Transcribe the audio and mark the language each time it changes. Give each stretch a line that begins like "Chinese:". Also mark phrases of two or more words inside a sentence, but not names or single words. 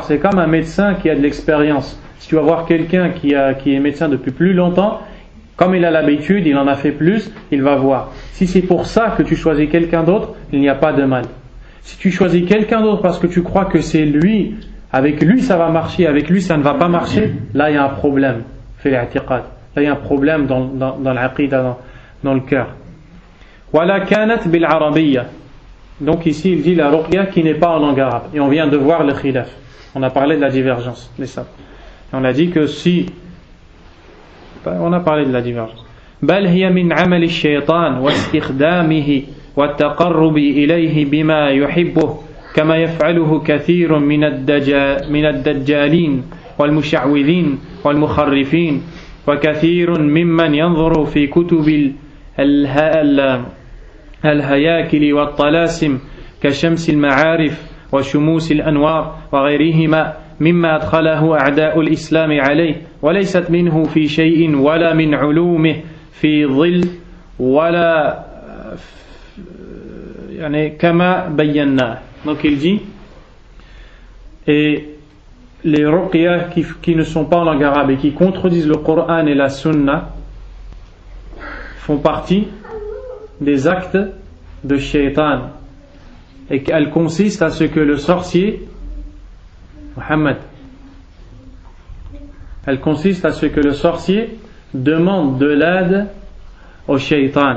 French: C'est comme un médecin qui a de l'expérience. Si tu vas voir quelqu'un qui est médecin depuis plus longtemps, comme il a l'habitude, il en a fait plus, il va voir. Si c'est pour ça que tu choisis quelqu'un d'autre, il n'y a pas de mal. Si tu choisis quelqu'un d'autre parce que tu crois que c'est lui, avec lui ça va marcher, avec lui ça ne va pas marcher, là il y a un problème. Là il y a un problème dans l'aqida, dans le cœur.
Arabic: ولا كانت بالعربية.
French: Donc ici il dit la ruqya qui n'est pas en langue arabe. Et on vient de voir le khilaf. On a parlé de la divergence des savants. Et on a dit que si... On a parlé de la divergence.
Arabic: بل هي من عمل الشيطان واستخدامه والتقرب إليه بما يحبه كما يفعله كثير من الدجالين والمشعوذين والمخرفين وكثير ممن ينظر في كتب الهياكل والطلاسم كشمس المعارف وشموس الأنوار وغيرهما مما أدخله أعداء الإسلام عليه وليست منه في شيء ولا من علومه في ظل ولا يعني كما بينا.
French: Donc il dit, et les ruqyah qui ne sont pas en langue arabe et qui contredisent le Coran et la Sunna font partie des actes de shaitan, et qu'elles consistent à ce que le sorcier Muhammad, elle consiste à ce que le sorcier demande de l'aide au shaitan.